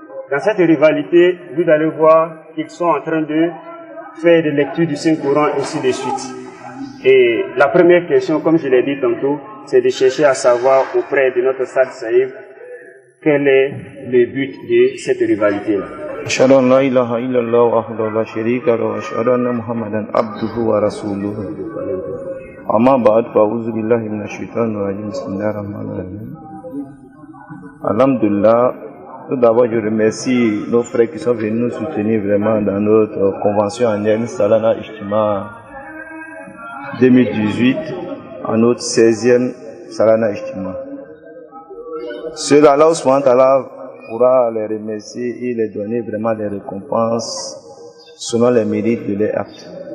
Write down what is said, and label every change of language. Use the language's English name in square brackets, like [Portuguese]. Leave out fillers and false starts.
[French] Dans cette rivalité, vous allez voir qu'ils sont en train de faire des lectures du Saint-Coran et ainsi de suite. Et la première question, comme je l'ai dit tantôt, c'est de chercher à savoir auprès de notre Sadr Saïd quel est le but de cette rivalité-là. [Arabic] أشهد أن لا إله إلا الله وحده لا شريك له وأشهد أن محمدا عبده ورسوله أما بعد فأعوذ بالله من الشيطان الرجيم بسم الله الرحمن الرحيم. [French] Alhamdulillah, tout d'abord je remercie nos frères qui sont venus nous soutenir vraiment dans notre convention annuelle Salana Ijtima 2018 en notre 16e Salana Ijtima. Ceux-là, Allah subhanahu wa ta'ala pourra les remercier et les donner vraiment des récompenses selon les mérites de leurs actes.